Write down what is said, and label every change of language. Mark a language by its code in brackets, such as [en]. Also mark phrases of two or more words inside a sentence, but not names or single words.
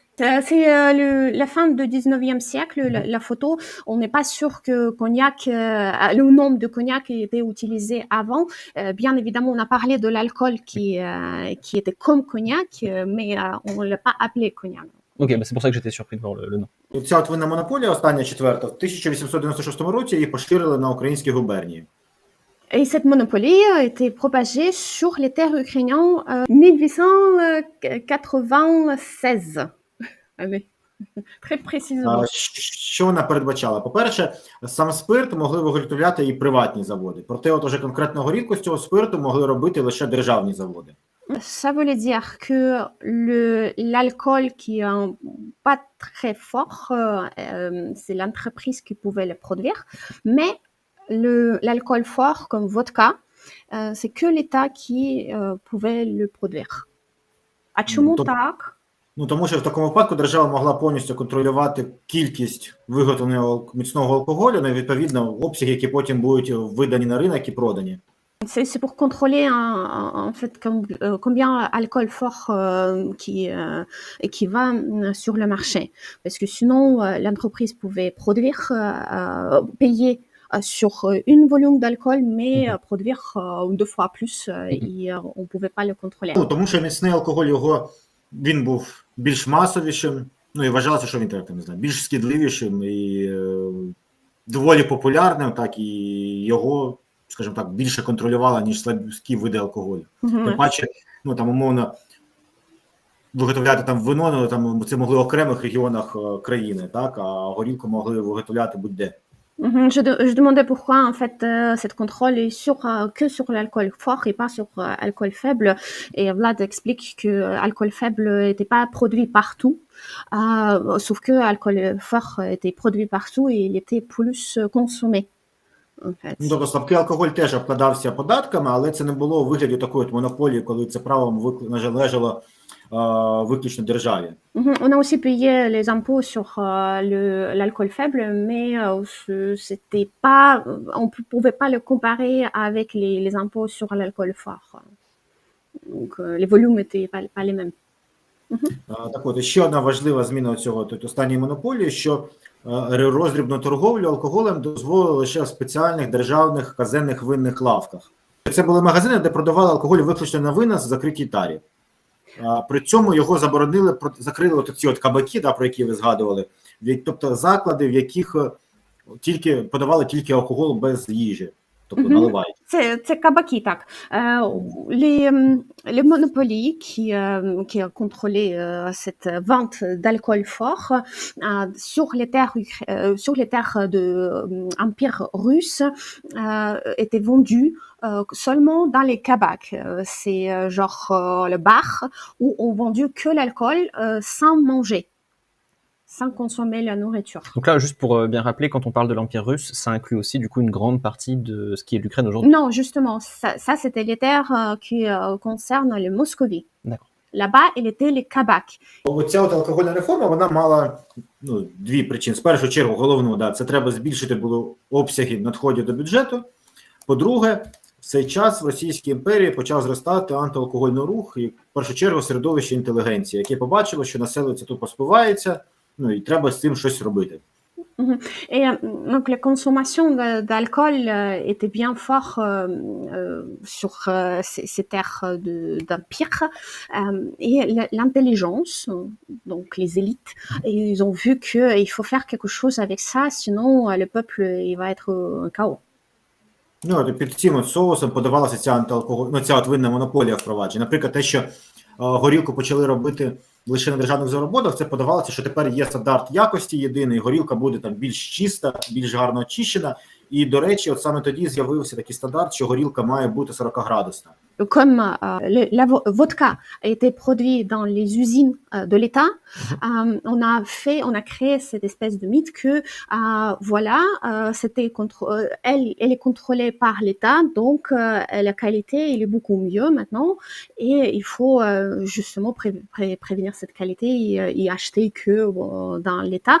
[fr] C'est la fin du 19e siècle, la photo. On n'est pas sûr que cognac, le nom de cognac était utilisé avant. Bien évidemment, on a parlé de l'alcool qui était comme cognac, mais on ne l'a pas appelé cognac. Ok, c'est pour ça que j'étais surpris de voir le nom. [uk] Ця от винна монополія, остання четверта, в 1896 році її поширили на українські губернії. [fr] Et cette monopolie a été propagée sur les terres ukrainiennes en 1896. Allez, très précisément. [uk] Що вона передбачала? По-перше, сам спирт могли виготовляти і приватні заводи. Проте от уже конкретно горілку з цього спирту могли робити лише державні заводи. [fr] Ça voulait dire que l'alcool qui est pas très fort, c'est l'entreprise qui pouvait le produire, mais l'alcool fort comme vodka, c'est que l'État qui pouvait le produire. [uk] А чому так? Ну, тому що в такому випадку держава могла повністю контролювати кількість виготовленого міцного алкоголю, на відповідно обсяги, які потім будуть видані на ринок і продані. [fr] C'est pour contrôler en fait combien d'alcool fort qui va sur le marché. Parce que sinon, l'entreprise pouvait produire, payer sur une volume d'alcool, mais produire 2 fois plus et on ne pouvait pas le contrôler. [uk] Ну, тому що міцний алкоголь, він був більш масовішим, ну і вважалося, що він так, не знаю, більш шкідливішим і доволі популярним, так і його, скажімо так, більше контролювала, ніж слабкі види алкоголю. Тим паче, ну там умовно виготовляти там вино, ну, там це могли в окремих регіонах країни, так, а горілку могли виготовляти будь-де. [fr] Je demandais pourquoi en fait cette contrôle est que sur l'alcool fort et pas sur l'alcool faible. Et Vlad explique que l'alcool faible n'était pas produit partout, sauf que l'alcool fort était produit partout et il était plus consommé. [uk] Ну, тобто слабкий алкоголь теж обкладався податками, але це не було у вигляді такої от монополії, коли це право належало [ru] выключно державе. [fr] On a aussi payé les impôts sur l'alcool faible, mais c'était pas, on ne pouvait pas le comparer avec les impôts sur l'alcool fort. Donc les volumes n'étaient pas les mêmes. [uk] Так от, ще одна важлива зміна цього останньої монополії, що роздрібну торговлю алкоголем дозволили лише в спеціальних державних казенних винних лавках. Це були магазини, де продавали алкоголь виключно на винос в закритій тарі. При цьому його заборонили, закрили ці кабаки, про які ви згадували, тобто заклади, в яких подавали тільки алкоголь без їжі. тобто Мгм. наливають. [fr] C'est Kabaki, так. Les monopolies qui contrôlaient cette vente d'alcool fort sur les terres de Empire russe étaient vendus seulement dans les kabaks. C'est genre le bar où on vendait que l'alcool sans manger, sans consommer la nourriture. Donc là, juste pour bien rappeler, quand on parle de l'Empire russe, ça inclut aussi du coup une grande partie de ce qui est l'Ukraine aujourd'hui. Non, justement, ça c'était les terres qui concernent les Moscovie. D'accord. Là-bas, il était les kabaks. [uk] Оця от алкогольна реформа, вона мала дві причини. В першу чергу, головну, це треба збільшити було обсяги надходів до бюджету. По-друге, в цей час в Російській імперії почав зростати антиалкогольний рух і, в першу чергу, середовище інтелігенції, яке побачило, що населення тупо спивається, і треба з цим щось робити. [fr] Et donc la consommation d'alcool était bien fort sur ces terres d'empire et l'intelligence, donc les élites, et ils ont vu qu'il faut faire quelque chose avec ça, sinon le peuple il va être un chaos. [uk] Під цим соусом подавалася ця антиалкоголь, ця винна монополія впровадження. Наприклад, те, що горілку почали робити лише на державних заводах, це подавалося, що тепер є стандарт якості єдиний, горілка буде там більш чиста, більш гарно очищена. І, до речі, от саме тоді з'явився такий стандарт, що горілка має бути 40-градусна. [fr] Comme la vodka a été produit dans les usines de l'État, on a créé cette espèce de mythe que voilà, elle est contrôlée par l'État, donc la qualité elle est beaucoup mieux maintenant, et il faut justement prévenir cette qualité et acheter que dans l'État.